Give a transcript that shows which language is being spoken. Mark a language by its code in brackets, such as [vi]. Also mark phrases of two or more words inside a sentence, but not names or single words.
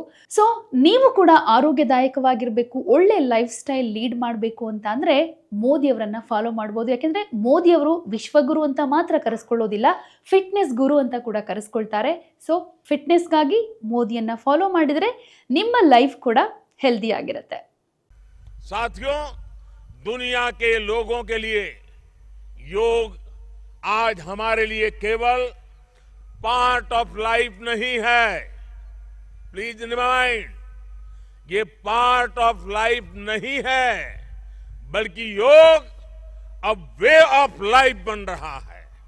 [kn] ಸೊ ನೀವು ಕೂಡ ಆರೋಗ್ಯದಾಯಕವಾಗಿರಬೇಕು, ಒಳ್ಳೆ [en] life style lead [kn] ಮಾಡಬೇಕು ಅಂತ ಅಂದ್ರೆ ಮೋದಿಯವರನ್ನ ಫಾಲೋ ಮಾಡ್ಬೋದು. ಯಾಕೆಂದ್ರೆ ಮೋದಿಯವರು ವಿಶ್ವಗುರು ಅಂತ ಮಾತ್ರ ಕರೆಸ್ಕೊಳ್ಳೋದಿಲ್ಲ, ಫಿಟ್ನೆಸ್ ಗುರು ಅಂತ ಕೂಡ ಕರೆಸ್ಕೊಳ್ತಾರೆ. ಸೊ ಫಿಟ್ನೆಸ್ಗಾಗಿ ಮೋದಿಯನ್ನ ಫಾಲೋ ಮಾಡಿದ್ರೆ ನಿಮ್ಮ ಲೈಫ್ ಕೂಡ ಹೆಲ್ದಿ ಆಗಿರುತ್ತೆ. [hi] साथियों, दुनिया के लोगों के लिए योग आज हमारे लिए केवल [en] part of life [hi] नहीं है. [en] please remind, [hi] ये [en] part of life [hi] नहीं है, बल्कि योग अब [en] way of life [hi] बन रहा है.